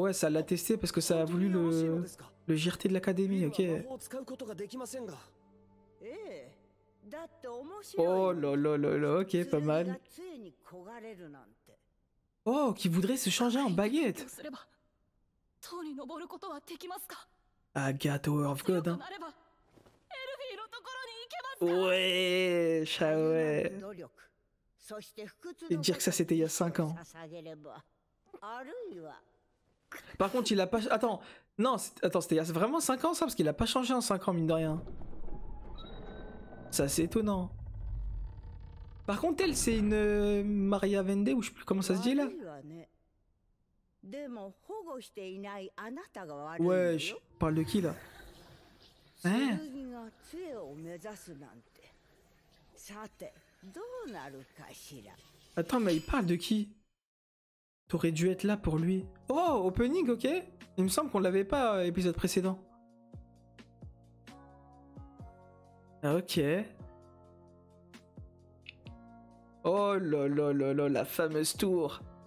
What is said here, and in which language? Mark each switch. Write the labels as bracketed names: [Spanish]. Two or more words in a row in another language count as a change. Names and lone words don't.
[French] Ouais, ça l'a testé parce que ça a voulu le JRT de l'académie, ok. Oh là là là là, ok, pas mal. Oh, qui voudrait se changer en baguette. Ah, God, Tower of God, hein. [Japanese] なればエルフィーのところに行けますか。 [French] Ouais, ouais. [Japanese] 努力そして不屈 [French] Et [Japanese] の [French] dire que ça c'était il y a 5 ans. [Japanese] 捧げればあるいは [French] Par contre, il a pas... Attends, non, attends, c'était il y a vraiment 5 ans ça? Parce qu'il a pas changé en 5 ans, mine de rien. C'est assez étonnant. Par contre, elle, c'est une Maria Vende, ou je sais plus comment ça se dit là? [Japanese] 悪いわねでも保護していないあなたが悪いの [French] Ouais, [Japanese] よ [French] je parle de qui là? Hein? [Japanese] 剣が杖を目指すなんてさてどうなるかしら [French] Attends, mais il parle de qui? T'aurais dû être là pour lui. Oh, opening, ok. Il me semble qu'on l'avait pas épisode précédent. Ok. Oh là là là là, la fameuse tour.